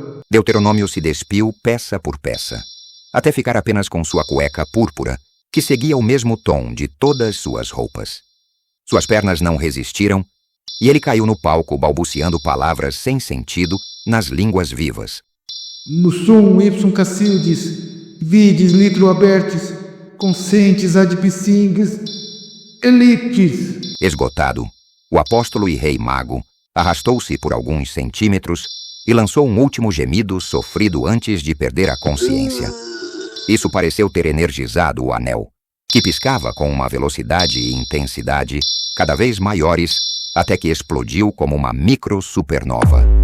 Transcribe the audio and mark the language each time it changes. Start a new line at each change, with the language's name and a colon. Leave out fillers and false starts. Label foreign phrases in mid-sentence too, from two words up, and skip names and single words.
Portuguese: Deuteronômio se despiu peça por peça, até ficar apenas com sua cueca púrpura que seguia o mesmo tom de todas suas roupas. Suas pernas não resistiram e ele caiu no palco balbuciando palavras sem sentido nas línguas vivas.
Latin: No sum ipsum Cacildes, vides litro abertis, consentes ad piscingues, eliptis.
Portuguese: Esgotado, o apóstolo e rei mago arrastou-se por alguns centímetros e lançou um último gemido sofrido antes de perder a consciência. Isso pareceu ter energizado o anel, que piscava com uma velocidade e intensidade cada vez maiores até que explodiu como uma micro-supernova.